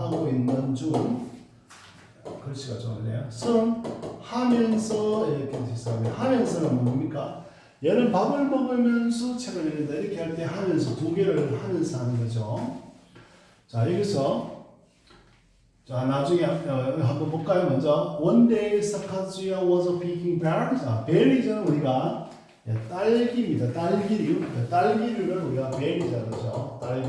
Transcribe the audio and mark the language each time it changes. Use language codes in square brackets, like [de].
[ko] 하고 있는 중. 글씨가 좋네요. 서는 하면서 이렇게 해석합니다. 하면서는 뭡니까? 얘는 밥을 먹으면서 책을 읽는다. 이렇게 할 때 하면서 두 개를 하면서 하는 거죠. 자, 여기서 자, 나중에 한번 볼까요? 먼저 [en] One day Sakazuya was picking berries. [ko] berries는 우리가 딸기입니다. 딸기류를 우리가 berries라고 그러죠.